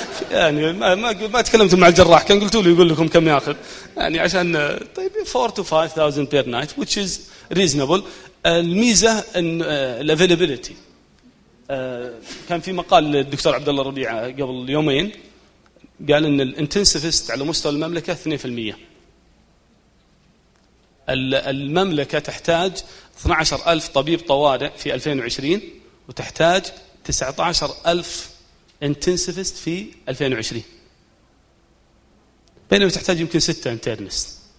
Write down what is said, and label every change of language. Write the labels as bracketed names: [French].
[Arabic] يعني ما تكلمت مع الجراح، كان قلتوا له يقول لكم كم ياخذ يعني عشان. [English] طيب 4 to 5,000 per night which is reasonable. [Arabic] الميزة ان availability كان في مقال للدكتور عبد الله ربيعه قبل يومين قال ان الانتنسيفست على مستوى المملكه 2%. المملكه تحتاج 12,000 طبيب طوارئ في 2020 وتحتاج 19,000 انتنسيفست في 2020 بينما تحتاج يمكن 6 انترنست.